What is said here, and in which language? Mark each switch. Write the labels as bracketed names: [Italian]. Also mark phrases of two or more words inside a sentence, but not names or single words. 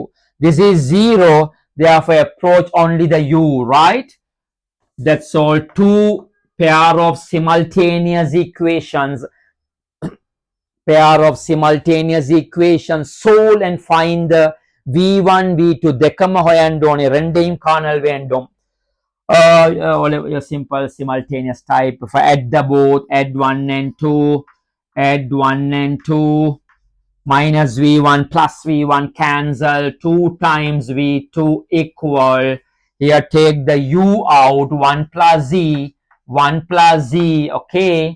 [English] This is 0, therefore approach only the U, right? That's all. Two pair of simultaneous equations. Solve and find the V1, V2. [Sinhala] දෙකම හොයන්න ඕනේ. [Tamil] ரெண்டையும் காணல் வேண்டும். [English] Simple simultaneous type. If I add the both, add 1 and 2, minus V1 plus V1 cancel, 2 times V2 equal. Here take the U out, 1 plus Z, okay.